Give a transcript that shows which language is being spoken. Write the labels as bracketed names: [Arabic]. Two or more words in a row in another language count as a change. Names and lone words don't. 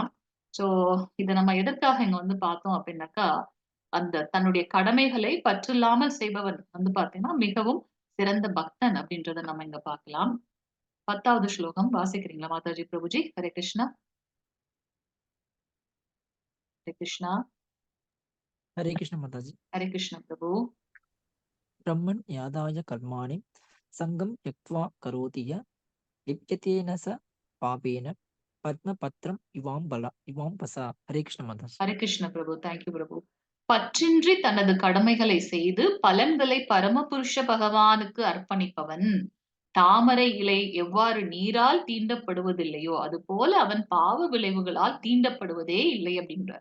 [Tamil] சோ இத நம்ம எதற்காக இங்க வந்து பார்த்தோம் அப்படின்னாக்கா, அந்த தன்னுடைய கடமைகளை பற்றில்லாமல் செய்பவன் வந்து பார்த்தீங்கன்னா, மிகவும் சிறந்த பக்தன் அப்படின்றத நம்ம இங்க பார்க்கலாம். 10வது ஸ்லோகம் வாசிக்கிறீங்களா மாதாஜி பிரபுஜி? ஹரே கிருஷ்ணா. ஹரே கிருஷ்ணா. [Hindi] हरे कृष्ण माता जी। [Tamil] ஹரே கிருஷ்ண பிரபு. [Sanskrit] ब्रह्मन् यादाय कर्माणि सङ्गं त्यक्त्वा करोति य लिप्यते न स पापेन पद्मपत्रम् इवां पसा। [Hindi] हरे कृष्ण माता जी। [Tamil] ஹரே கிருஷ்ண பிரபு. [English] thank you [Tamil] பிரபு. பற்றின்றி தனது கடமைகளை செய்து பலன்களை பரமபுருஷ பகவானுக்கு அர்ப்பணிப்பவன் தாமரை இலை எவ்வாறு நீரால் தீண்டப்படுவதில்லையோ அதுபோல அவன் பாவ விளைவுகளால் தீண்டப்படுவதே இல்லை அப்படின்றார்.